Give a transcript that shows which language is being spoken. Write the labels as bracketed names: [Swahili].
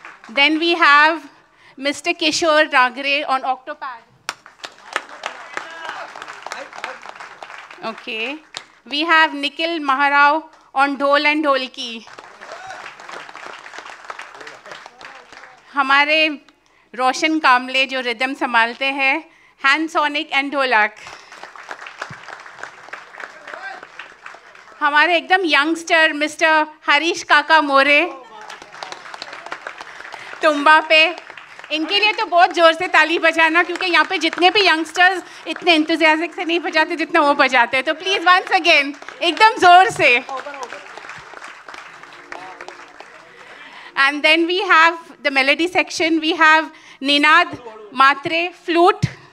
[English] Then we have mister Kishore Nagre on octopad. Okay. We have Nikhil Maharao on dhol and dholki. [Hindi] हमारे रोशन कामले जो rhythm संभालते हैं, हैंड सोनिक एंड ढोलक. हमारे एकदम यंगस्टर मिस्टर हरीश काका मोरे तुम्बा पे. इनके लिए तो बहुत ज़ोर से ताली बजाना, क्योंकि यहाँ पे जितने भी यंगस्टर्स इतने इंतज़ाज़िक से नहीं बजाते जितना वो बजाते हैं. तो [English] please once again [Hindi] एकदम ज़ोर से. [English] And then we have the melody section. We have Ninad Matre, flute.